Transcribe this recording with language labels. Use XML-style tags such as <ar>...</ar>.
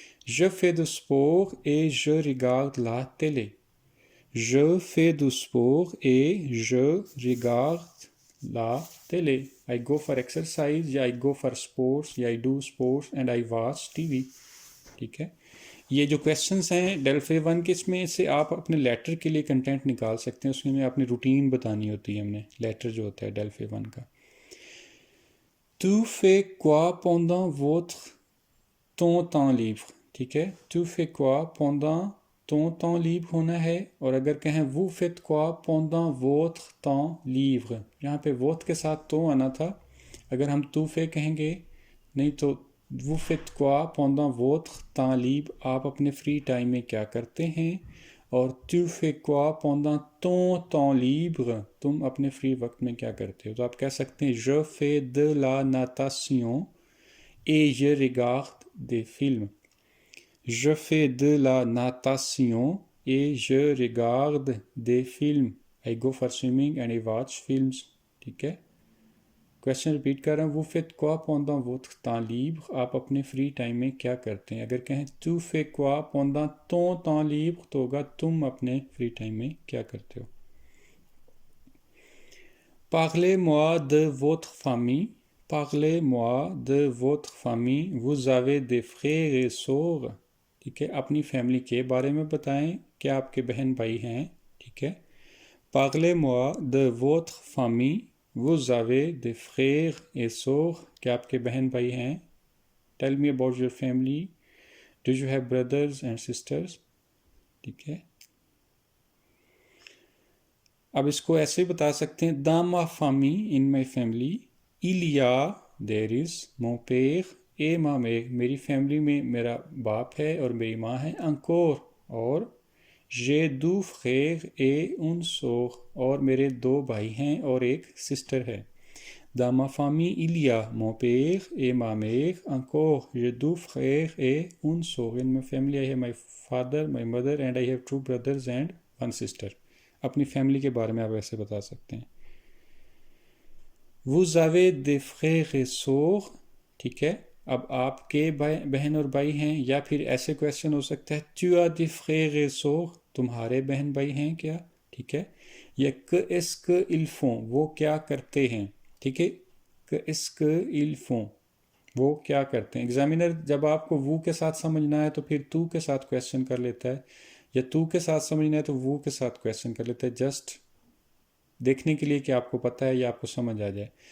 <fr>Je fais du sport et je regarde la télé. Je fais du sport et je regarde la télé.</fr> <en>I go for exercise या I go for sports या I do sports and I watch TV. ठीक है,</en> <hi>ये जो questions हैं Delphi 1 के, इसमें से आप अपने लेटर के लिए कंटेंट निकाल सकते हैं, उसमें हमें अपनी रूटीन बतानी होती है, हमने लेटर जो होता है डेल्फी 1 का।</hi> <fr>Tu fais quoi pendant ton temps libre,</fr> <hi>ठीक है।</hi> <fr>Tu fais quoi pendant ton temps libre</fr> <hi>होना है, और अगर कहें</hi> <fr>vous faites quoi pendant votre temps libre,</fr> <hi>यहाँ पे votre के साथ तो आना था, अगर हम tu fais कहेंगे नहीं तो vous faites quoi pendant votre temps libre, आप अपने फ्री टाइम में क्या करते हैं, और tu fais quoi pendant ton temps libre, तुम अपने फ्री वक्त में क्या करते हो। तो आप कह सकते हैं</hi> <fr>je fais de la natation et je regarde des films। Je fais de la natation et je regarde des films।</fr> <en>I go for swimming and I watch films, ठीक है।</en> <hi>क्वेश्चन रिपीट कर रहा हूँ, वो</hi> <fr>faites quoi pendant votre temps libre,</fr> <hi>आप अपने free time में क्या करते हैं। अगर कहें</hi> <fr>tu fais quoi pendant ton temps libre,</fr> <hi>तो होगा तुम अपने फ्री टाइम में क्या करते हो।</hi> <fr>Parlez-moi de votre famille। Parlez-moi de votre famille। Vous avez des frères et sœurs, ठीक है।</fr> <hi>अपनी फैमिली के बारे में बताएं, क्या आपके बहन भाई हैं, ठीक है।</hi> <fr>Parlez-moi de votre famille। Vous avez des frères et sœurs,</fr> <hi>क्या आपके बहन भाई हैं।</hi> <en>Tell me about your family। Do you have brothers and sisters, ठीक है।</en> <hi>अब इसको ऐसे बता सकते हैं,</hi> <fr>dans ma famille,</fr> <en>in my family,</en> <hi>il y a, there is,</hi> <fr>mon père et ma mère,</fr> <hi>मेरी फैमिली में मेरा बाप है और मेरी माँ है, encore, और</hi> <fr>j'ai deux frères et une sœur,</fr> <hi>और मेरे दो भाई हैं और एक सिस्टर है।</hi> <fr>Dans ma famille, il y a mon père et ma mère, encore, j'ai deux frères et une sœur।</fr> <en>In my family, I have my father, my mother, and I have two brothers and one sister।</en> <hi>अपनी family के बारे में आप ऐसे बता सकते हैं।</hi> <fr>Vous avez des frères et sœurs, ठीक है।</fr> <hi>अब आपके बहन और भाई हैं, या फिर ऐसे क्वेश्चन हो सकता है</hi> <fr>tu as des frères et sœurs,</fr> <hi>तुम्हारे बहन भाई हैं क्या, ठीक है। या</hi> <fr>qu'est-ce qu'ils font,</fr> <hi>वो क्या करते हैं, ठीक है।</hi> <fr>qu'est-ce qu'ils font,</fr> <hi>वो क्या करते हैं। एग्जामिनर जब आपको वो के साथ समझना है तो फिर तू के साथ क्वेश्चन कर लेता है, या तू के साथ समझना है तो वो के साथ क्वेश्चन कर लेता है, जस्ट देखने के लिए कि आपको पता है या आपको समझ आ जाए।</hi>